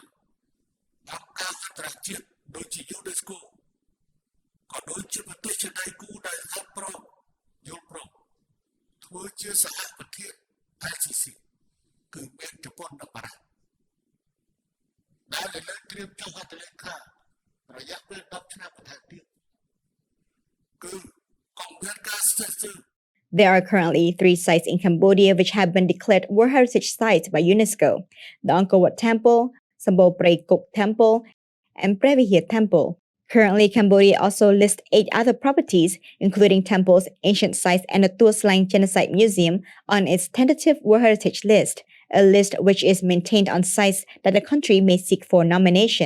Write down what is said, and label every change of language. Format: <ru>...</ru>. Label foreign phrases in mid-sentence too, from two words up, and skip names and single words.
<km>អង្គការអន្តរជាតិដូចជា UNESCO ក៏ដូចជាប្រទេសជាដៃគូដែលហៅព្រមយល់ព្រមធ្វើជាសហប្រធាន ICC គឺមានជប៉ុននិងបារាំងដែលលើកត្រៀមចុះហត្ថលេខារយៈពេល10ឆ្នាំបន្ថែមទៀតគឺកងមានការស្ទើរ</km> <en>There are currently 3 sites in Cambodia which have been declared World Heritage Sites by UNESCO: the Angkor Wat Temple, Sambo Prey Kuk Temple, and Previhiet Temple. Currently, Cambodia also lists 8 other properties, including temples, ancient sites, and the Tua Slang Genocide Museum on its tentative World Heritage List, a list which is maintained on sites that the country may seek for nomination.</en>